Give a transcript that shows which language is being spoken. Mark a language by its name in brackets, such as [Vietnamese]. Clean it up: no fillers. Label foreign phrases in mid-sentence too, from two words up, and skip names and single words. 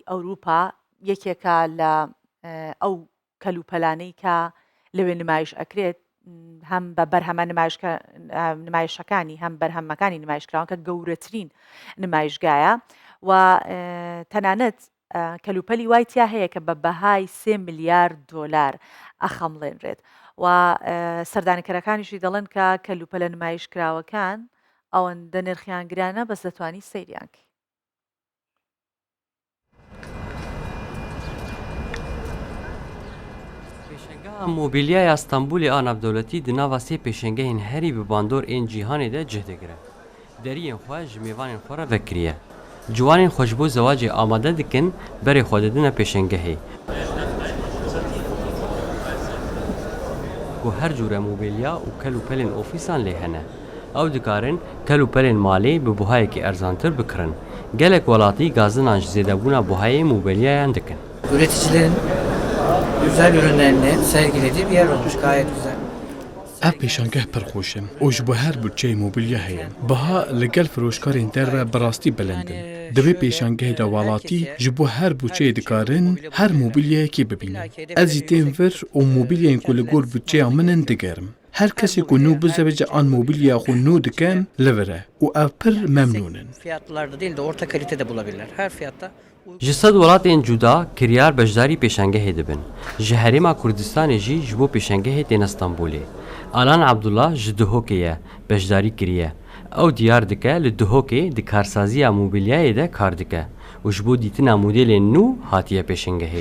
[Central Kurdish] ئەوروپا یەکێکە لە ئەو کەلوپەلانەی کە لەوێ نمایش ئەکرێت هەم بە بەرهەمە نمایشەکانی هەم بەرهەمەکانی نمایشکراون کە گەورەترین نمایشگایە و تەنانەت کەلوپەلی وای تیا هەیە کە بە بەهای 3 میلیارد دۆلار ئەخەمڵێنرێت و سەردانیکەرەکانیشی دەڵێن کە کەلوپەلە نمایشکراوەکان ئەوەندە نرخیان گرانە بەس دەتوانی سەیریانکە. [Kurdish] مۆبیلیای ئەستەمبولی ئانەبدەولەتی دناوا سێ پێشەنگەهین هەری بە باندۆر ئێن جیهانێدا جێ دەگرە. دەریên xwe ji mêvanên xwe re vekiriye. Ciwanên xwe ji bo zewacê amade dikin berê xwe didine pêşengehê. Ku her cûre mobilya û kelûpelên ofîsan lê hene. Ew dikarin kelûpelên malê bi buhayekî erzantir bikirin. Gelek welatî gazinan ji zêdebûna buhayê mobilyayan dikin. [Turkish] Üreticilerin güzel ürünlerini sergilediği bir yer olmuş, gayet güzel. [Kurdish] Ev pêşangeh pir xweş in û ji bo her bütçeyê mobilya heye. Biha li gel firoşkarên der ve bi rastî bilind in. Di vê pêşangehê de welatî ji bo her bütçeyê dikarin her mobilyayekî bibînin. Ez jî tên vir û mobilyayên ku li gor bütçeya min in digerim. Her kesê ku nû bizewece an mobilya xwe nû dikin li vir e û ev pir memnûn in. [Turkish] Fiyatlarda değil de orta kalitede bulabilirler. Her fiyatta. [Kurdish] Ji sed welatên cuda kiryar beşdarî pêşengehê dibin. Ji Herêma Kurdistanê jî ji bo pêşengehê tên Stenbolê. Alan Abdullah ji Duhokê ye beşdarî kiriye. Ew diyar dike li Duhokê di karsaziya mobilyayê de kar dike û ji bo dîtina modelên nû hatiye pêşengehê.